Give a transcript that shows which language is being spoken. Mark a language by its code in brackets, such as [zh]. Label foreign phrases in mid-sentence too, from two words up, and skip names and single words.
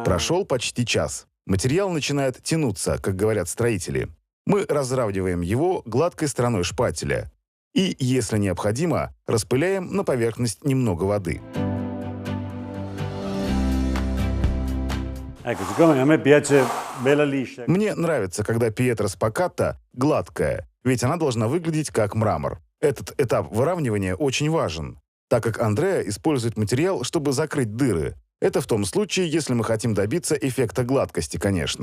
[ru] Прошел почти час. Материал начинает тянуться, как говорят строители. Мы разравниваем его гладкой стороной шпателя. И, если необходимо, распыляем на поверхность немного воды. [it] Ecco, siccome a me piace bella liscia, [ru] Мне нравится, когда Пьетро Спакатта гладкая, ведь она должна выглядеть как мрамор. Этот этап выравнивания очень важен, так как Андреа использует материал, чтобы закрыть дыры. Это в том случае, если мы хотим добиться эффекта гладкости, конечно.